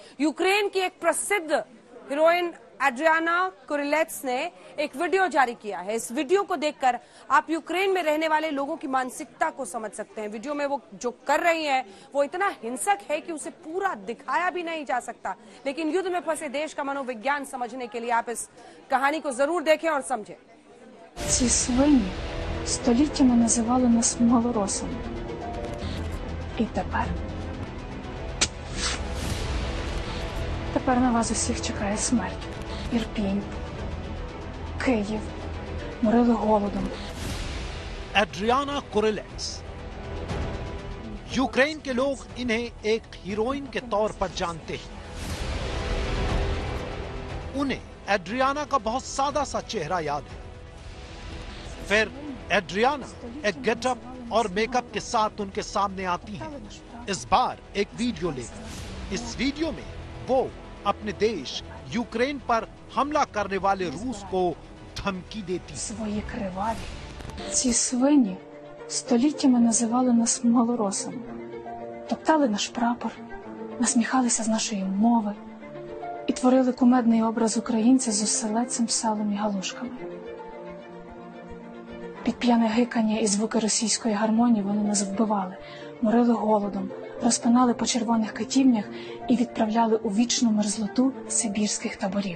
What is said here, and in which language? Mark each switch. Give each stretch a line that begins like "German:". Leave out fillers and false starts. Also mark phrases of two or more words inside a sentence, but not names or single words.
Hindi: यूक्रेन की एक प्रसिद्ध हीरोइन एड्रियाना कुरिलेट्स ने एक वीडियो जारी किया है। इस वीडियो को देखकर आप यूक्रेन में रहने वाले लोगों की मानसिकता को समझ सकते हैं। वीडियो में वो जो कर रही हैं वो इतना हिंसक है कि उसे पूरा दिखाया भी नहीं जा सकता, लेकिन युद्ध में फंसे देश का मनोविज्ञान समझने के लिए आप इस कहानी को जरूर देखें और समझें।
Ukrainian: Ці свині століттями називали нас малоросами. І тепер на вас усіх чекає смерть. Ірпінь, Київ, морили голодом.
Hindi: एड्रियाना कुरिलेट्स। यूक्रेन के लोग इन्हें एक हीरोइन के तौर पर जानते हैं। उन्हें एड्रियाना का बहुत सादा सा चेहरा याद है। फिर एड्रियाना एक गेटअप और मेकअप के साथ उनके सामने आती हैं। इस बार एक वीडियो लेकर। इस वीडियो में वो अपने देश यूक्रेन पर हमला करने वाले रूस को धमकी देती है।
Ukrainian: Свої криваві. Ці свині століттями називали нас малоросами. Топтали наш прапор, насміхалися з нашої мови і творили кумедний образ українця з оселедцем, салом і галушками. Під п'яне гикання і звуки російської гармонії вони нас вбивали, морили голодом, розпинали по червоних китівнях і відправляли у вічну мерзлоту сибірських таборів.